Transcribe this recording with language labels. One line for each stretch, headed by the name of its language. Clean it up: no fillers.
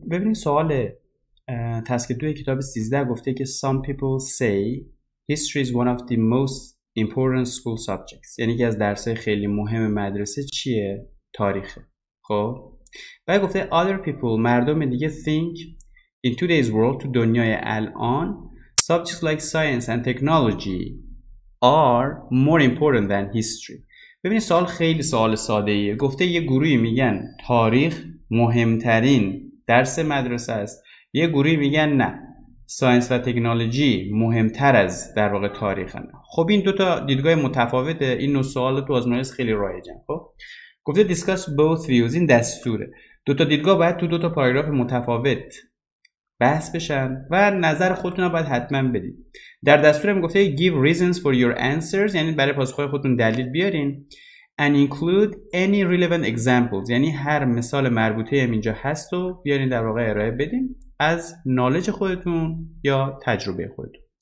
Persian: ببینید سوال تسک 2 کتاب 13 گفته که
English: some people say history is one of the most important school subjects.
Persian: یعنی که از درس‌های خیلی مهم مدرسه چیه؟ تاریخه. خب بعد گفته
English: other people،
Persian: مردم دیگه
English: think in today's world،
Persian: تو دنیای الان
English: subjects like science and technology are more important than history.
Persian: ببینید سوال خیلی سوال ساده ایه. گفته یه گروهی میگن تاریخ مهمترین درس مدرسه است، یه گروهی میگن نه ساینس و تکنولوژی مهمتر از در واقع تاریخن. خب این دو تا دیدگاه متفاوته. این نوع سوال تو آزمایش خیلی رایجن. خب گفته
English: discuss both views.
Persian: این دستوره. دو تا دیدگاه باید تو دو تا پاراگراف متفاوت بحث بشن و نظر خودتون رو باید حتما بدید. در دستورم گفته
English: give reasons for your answers،
Persian: یعنی برای پاسخهای خودتون دلیل بیارین.
English: and include any relevant examples،
Persian: یعنی هر مثال مربوطه هم اینجا هست و بیارین در واقع ارائه بدین از نالج خودتون یا تجربه خودتون.